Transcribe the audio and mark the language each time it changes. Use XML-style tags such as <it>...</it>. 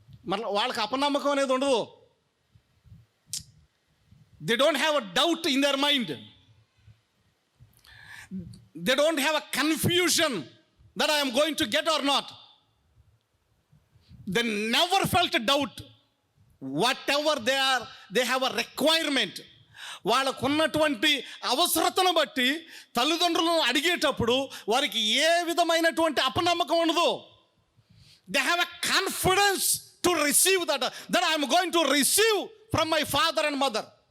<te>మళ్ళీ వాళ్ళకి అపనమ్మకం అనేది ఉండదు.</te> <en>They don't have a doubt in their mind. They don't have a confusion that I am going to get or not. They never felt a doubt. Whatever they have a requirement.</en> <te>వాళ్ళకున్నటువంటి అవసరతను బట్టి తల్లిదండ్రులను అడిగేటప్పుడు వారికి ఏ విధమైనటువంటి అపనమ్మకం ఉండదు.</te> <en>They have a confidence to receive that I'm going to receive from my father and mother.</en>